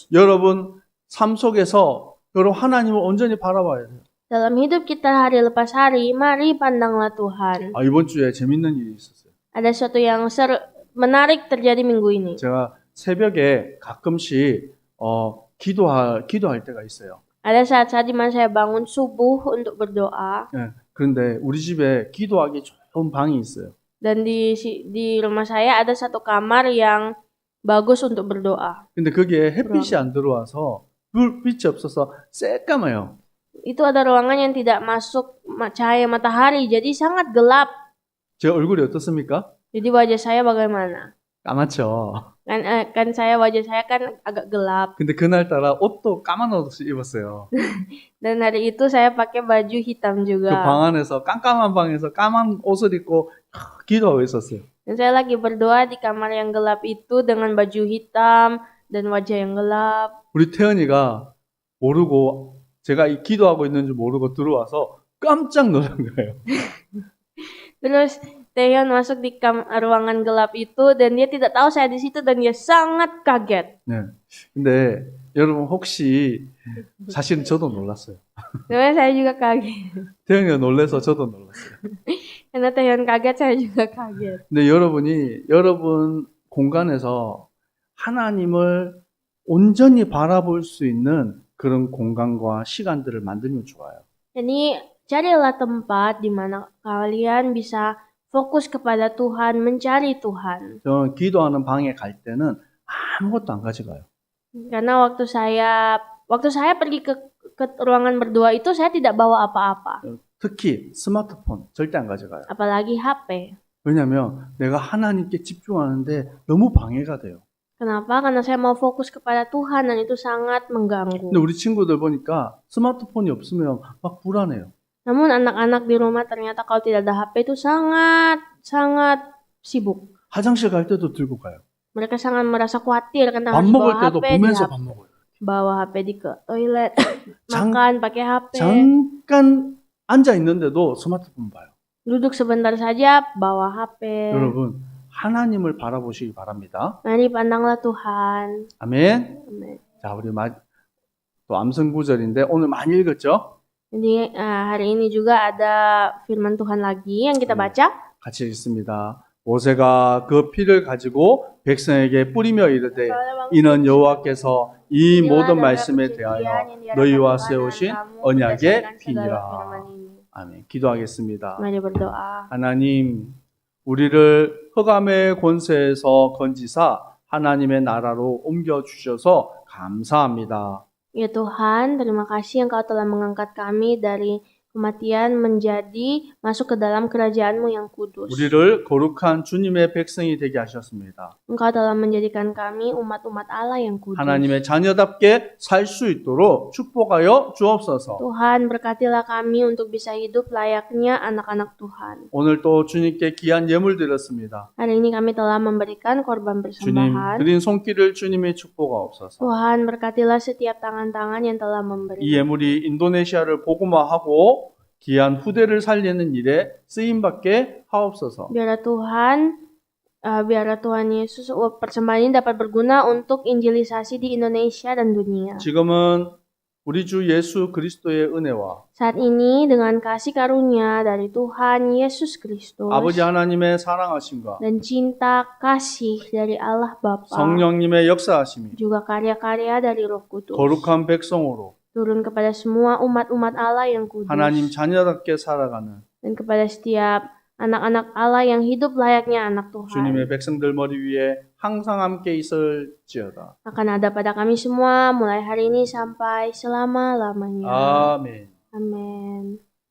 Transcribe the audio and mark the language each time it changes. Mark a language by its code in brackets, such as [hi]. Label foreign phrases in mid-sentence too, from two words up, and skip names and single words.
[ko] 여러분 삶 속에서 여러분 하나님을 온전히 바라봐야 돼요. [id] Dalam hidup kita hari lepas hari, mari pandanglah Tuhan. [ko] 이번 주에 재밌는 일이 있었어요. [id] Ada sesuatu yang menarik terjadi minggu ini. [ko] 제가 새벽에 가끔씩 기도할 때가 있어요. [id] Ada saat-saat di mana saya bangun subuh untuk berdoa. [ko] 네, 그런데 우리 집에 기도하기 좋은 방이 있어요. [id] Dan di rumah saya ada satu kamar yang bagus untuk berdoa. [ko] 근데 거기에 햇빛이 안 들어와서 불빛이 없어서 새까매요. [id] Itu ada ruangan yang tidak masuk cahaya matahari, jadi sangat gelap. [ko] 제 얼굴이 어떻습니까? [id] Jadi wajah saya bagaimana? [ko] 까맣죠. [id] Kan wajah saya kan agak gelap. [ko] 근데 그날따라 옷도 까만 옷을 입었어요. [id] Dan hari itu saya pakai baju hitam [ko] 그 [id] juga. [ko] 방 안에서 깜깜한 방에서 까만 옷을 입고 기도하고 있었어요. [id] Dan saya lagi berdoa di kamar yang gelap itu dengan baju hitam dan wajah yang gelap. [ko] 우리 태연이가 모르고 제가 이 기도하고 있는 줄 모르고 들어와서 깜짝 놀란 거예요. [id] Terus Taehyun masuk di ruangan gelap itu dan dia tidak tahu saya di situ dan dia sangat kaget. [ko] 네. 근데 여러분 혹시 사실은 저도 놀랐어요. [id] Sebenarnya saya juga kaget. [ko] 태연이가 놀라서 저도 놀랐어요. [id] Karena Taehyun kaget, saya juga kaget. [ko] 근데 여러분 공간에서 하나님을 온전히 바라볼 수 있는 그런 공간과 시간들을 만들면 좋아요. [id] Jadi carilah tempat di mana kalian bisa fokus kepada Tuhan, mencari Tuhan. [ko] 저는 기도하는 방에 갈 때는 아무것도 안 가져가요. [id] Karena waktu saya pergi ke ruangan berdoa itu saya tidak bawa apa-apa, [ko] 특히 스마트폰 절대 안 가져가요. [id] apalagi HP. [ko] 왜냐하면 내가 하나님께 집중하는데 너무 방해가 돼요. [id] Kenapa? Karena saya mau fokus kepada Tuhan dan itu sangat mengganggu. [ko] 근데 우리 친구들 보니까 스마트폰이 없으면 막 불안해요. [id] Namun anak-anak di rumah ternyata kalau tidak ada HP itu sangat sibuk. [ko] 화장실 갈 때도 들고 가요. [id] Mereka sangat merasa khawatir karena [ko] 밥 [id] harus [ko] 먹을 [id] bawa [ko] 때도 [id] HP, [ko] 보면서 밥 먹어요. [id] bawa HP ke toilet, [ko] 장- [id] makan pakai HP. [ko] 잠깐 앉아 있는데도 스마트폰 봐요. [id] Duduk sebentar saja bawa HP. [ko] 여러분 하나님을 바라보시기 바랍니다. [id] Mari pandanglah Tuhan. [ko] 아멘. [id] Amin. [ko] 자, 우리 또 암송 구절인데 오늘 많이 읽었죠? [id] Jadi hari ini juga ada firman Tuhan lagi yang kita baca. [ko] 같이 읽습니다. 모세가 그 피를 가지고 백성에게 뿌리며 이르되 이는 여호와께서 이 모든 말씀에 대하여 너희와 세우신 언약의 피니라. 아멘. 기도하겠습니다. [id] Mari berdoa. [ko] 하나님, 우리를 흑암의 권세에서 건지사 하나님의 나라로 옮겨 주셔서 감사합니다. [id] Ya Tuhan, terima kasih Engkau telah mengangkat kami dari kematian menjadi masuk ke dalam kerajaan-Mu yang kudus. [ko] 우리를 거룩한 주님의 백성이 되게 하셨습니다. [id] Engkau telah menjadikan kami umat-umat Allah yang kudus. [ko] 하나님의 자녀답게 살 수 있도록 축복하여 주옵소서. [id] Tuhan, berkatilah kami untuk bisa hidup layaknya anak-anak Tuhan. [ko] 오늘 또 주님께 귀한 예물 드렸습니다. [id] Hari ini kami telah memberikan korban [ko] 주님, [id] persembahan. [ko] 드린 손길을 주님의 축복하옵소서. [id] Tuhan, berkatilah setiap tangan-tangan yang telah memberi. [ko] 이 예물이 인도네시아를 복음화하고 귀한 후대를 살리는 일에 쓰임받게 하옵소서. [id] Biarlah Tuhan Yesus persembahan ini dapat berguna untuk injilisasi di Indonesia dan dunia. [ko] 지금은 우리 주 예수 그리스도의 은혜와 [id] Saat ini dengan kasih karunia dari Tuhan Yesus Kristus [ko] 아버지 하나님의 사랑하심과 [id] dan cinta kasih dari Allah Bapa, [ko] 성령님의 역사하심이 [id] juga karya-karya dari Roh Kudus [ko] 거룩한 백성으로 [id] turun kepada semua umat-umat Allah yang kudus [ko] 하나님 자녀답게 살아가는 [id] dan kepada setiap anak-anak Allah yang hidup layaknya anak Tuhan. [ko] 주님의 백성들 머리 위에 항상 함께 있을지어다. [id] Akan ada pada kami semua mulai hari ini sampai selama-lamanya. [ko] 아멘. [id] Amin.